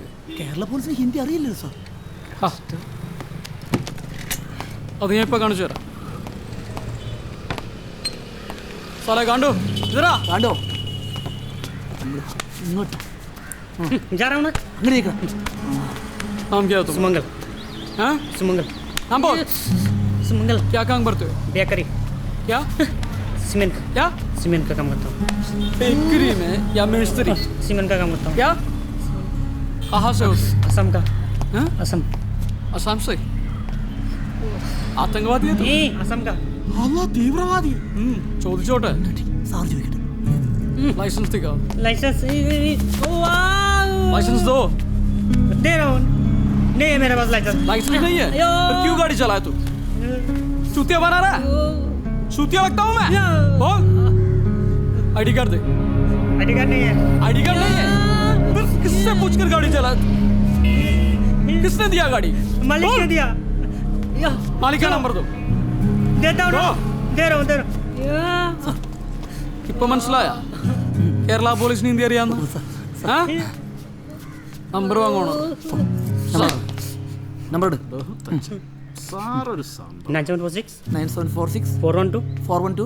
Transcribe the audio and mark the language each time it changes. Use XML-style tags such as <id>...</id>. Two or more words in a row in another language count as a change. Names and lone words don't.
<ml>കേരള പോലീസിന് ഹിന്ദി അറിയില്ലല്ലോ സാർ. അത് ഞാൻ ഇപ്പൊ കാണിച്ചു തരാം. സാറേ കണ്ടോ? ഇതരാ കണ്ടോ? ഇങ്ങോട്ട് അങ്ങനെ</ml> <hi>नाम क्या है तुम? सुमंगल। हाँ सुमंगल। नाम बोल। सुमंगल। क्या काम करते हो? बेकरी। क्या? सीमेंट का। क्या? सीमेंट का काम करता हूँ। बेकरी में या मिस्त्री? सीमेंट का काम करता हूँ। क्या? कहाँ से हो? असम का। हाँ? असम। असम से? आतंकवादी है तुम? असम का।</hi> <ml>അല്ലാ തീവ്രവാദി. ചോദിച്ചോട്ടെ. സാർ ചോദിക്കട്ടെ.</ml> <hi>लाइसेंस दिखाओ। लाइसेंस। लाइसेंस दो। दे रहा हूँ। नहीं है मेरे पास लाइसेंस। लाइसेंस नहीं है? फिर क्यों गाड़ी चलाया तू? चूतिया बना रहा है? चूतिया लगता हूँ मैं? बोल। आईडी कार्ड दे। आईडी कार्ड नहीं है। आईडी कार्ड नहीं है? फिर किससे पूछकर गाड़ी चला? किसने दिया गाड़ी? मालिक ने दिया। मालिक का नंबर दो. देता हूँ। दे रहा हूँ दे रहा हूँ.</hi> <ml>ഇപ്പൊ മനസ്സിലായ കേരള പോലീസിന് ഹിന്ദി അറിയാന്ന്? നമ്പർ വാങ്ങണോ? നമ്പർ സാറൊരു സംഭവം. 9746 9746 412 412</ml>